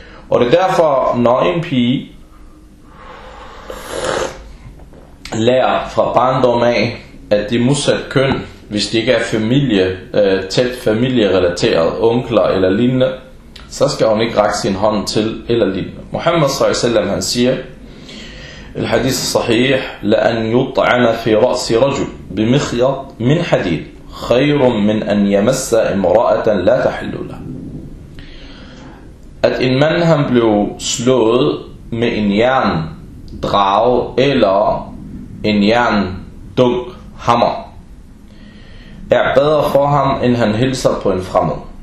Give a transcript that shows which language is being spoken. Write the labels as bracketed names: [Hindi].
[Danish] Og det er derfor, når en pige lærer fra barndom af, at det er modsat køn, hvis det ikke er familie, tæt familierelateret, onkler eller lignende, så skal hun ikke række sin hånd til eller lignende. Muhammad sallallahu alaihi wasallam siger, [Arabic] الحديث الصحيح لأن يطعن في رأس رجل بمخيط من حديد خير من أن يمس امرأة لا تحل له. [Danish] At en mand han blev slået med en jerndrag eller en jerndunk hammer er bedre for ham end han hilser på en fremmed.